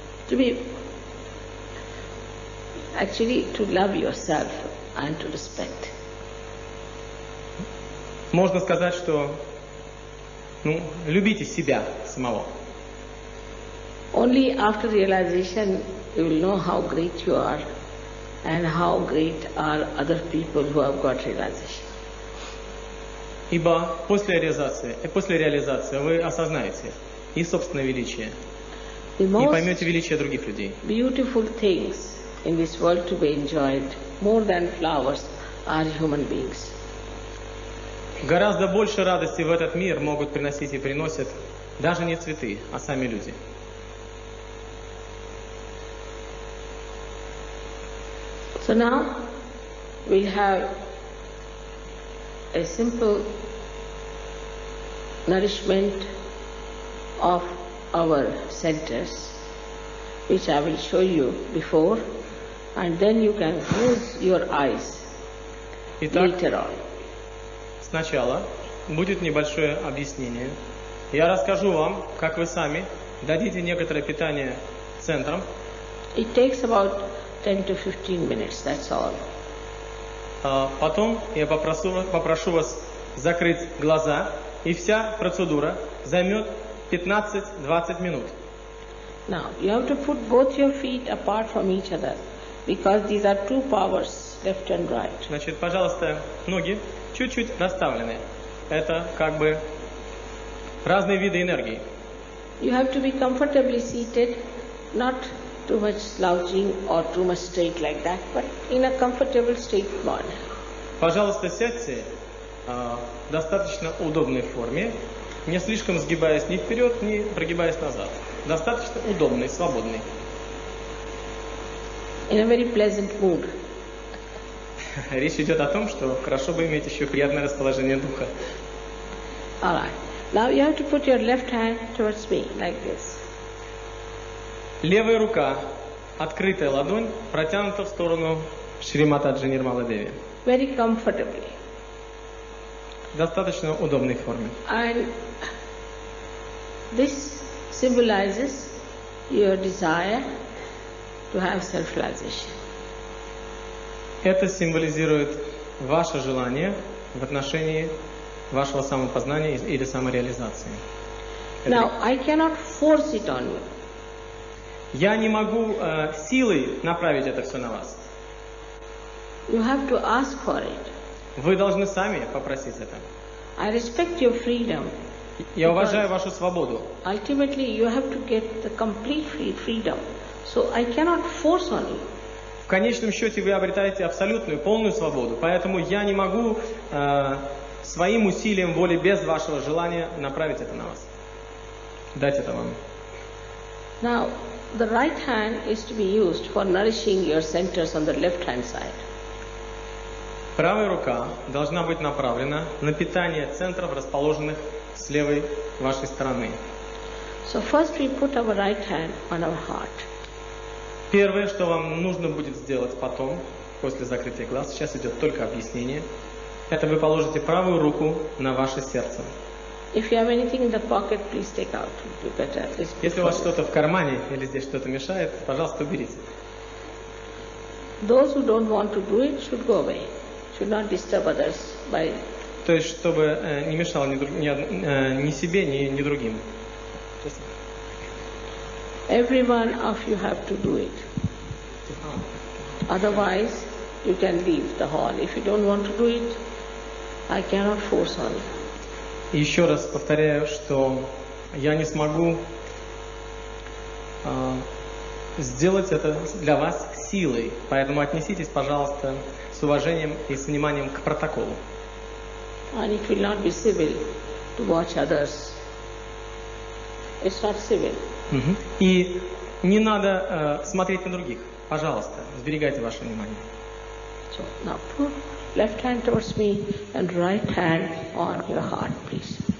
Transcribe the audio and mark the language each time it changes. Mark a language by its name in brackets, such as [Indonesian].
[English] To be actually to love yourself and to respect. [Russian] Можно сказать, что любите себя самого. [English] Only after realization you will know how great you are and how great are other people who have got realization. [Russian] Ибо после реализации вы осознаете и собственное величие, и поймете величие других людей. [English] Beautiful things in this world to be enjoyed more than flowers are human beings. [Russian] Гораздо больше радости в этот мир могут приносить и приносят даже не цветы, а сами люди. [English] So now we'll have a simple nourishment of our centers, which I will show you before, and then you can use your eyes later on. [Russian] Сначала будет небольшое объяснение. Я расскажу вам, как вы сами дадите некоторое питание центрам. [English] It takes about 10 to 15 minutes, that's all. [Russian] Потом я попрошу вас закрыть глаза, и вся процедура займет 15-20 минут. [English] Now, you have to put both your feet apart from each other, because these are two powers, left and right. [Russian] Значит, пожалуйста, ноги чуть-чуть расставлены. Это как бы разные виды энергии. [English] You have to be comfortably seated, not too much slouching or too much straight like that, but in a comfortable straight manner. [Russian] Пожалуйста, сядьте в достаточно удобной форме, не слишком сгибаясь ни вперед, ни прогибаясь назад. Достаточно удобный, свободный. [English] In a very pleasant mood. [Russian] Речь идет о том, что хорошо бы иметь еще приятное расположение духа. [English] All right. Now you have to put your left hand towards me, like this. [Russian] Левая рука, открытая ладонь, протянута в сторону Шри Матаджи Нирмала Деви. [English] Very comfortably. [Russian] В достаточно удобной форме. [English] And this symbolizes your desire to have self-realization. [Russian] Это символизирует ваше желание в отношении вашего самопознания или самореализации. [English] Now, I cannot force it on you. [Russian] Я не могу силой направить это все на вас. [English] You have to ask for it. [Russian] Вы должны сами попросить это. [English] I respect your freedom. [Russian] Я уважаю вашу свободу. [English] Ultimately, you have to get the complete freedom. So I cannot force on you. [Russian] В конечном счете вы обретаете абсолютную, полную свободу. Поэтому я не могу своим усилием воли без вашего желания направить это на вас. Дать это вам. [English] Now, the right hand is to be used for nourishing your centers on the left hand side. [Russian] Правая рука должна быть направлена на питание центров, расположенных с левой вашей стороны. [English] So first we put our right hand on our heart. [Russian] Первое, что вам нужно будет сделать потом, после закрытия глаз, сейчас идет только объяснение, это вы положите правую руку на ваше сердце. [English] If you have anything in the pocket, please take out. You better at least. [Russian] Если у вас что-то в кармане или здесь что-то мешает, пожалуйста, уберите. [English] Those who don't want to do it should go away. Should not disturb others by. [Russian] То есть, чтобы не мешало ни себе, ни другим. [English] Every one of you have to do it. Otherwise, you can leave the hall. If you don't want to do it, I cannot force on you. [Russian] Еще раз повторяю, что я не смогу сделать это для вас силой, поэтому отнеситесь, пожалуйста, с уважением и с вниманием к протоколу. [English] And it will not be civil to watch others. It's not civil. [Russian] И не надо смотреть на других. Пожалуйста, сберегайте ваше внимание. [English] So now put left hand towards me and right hand on your heart, please.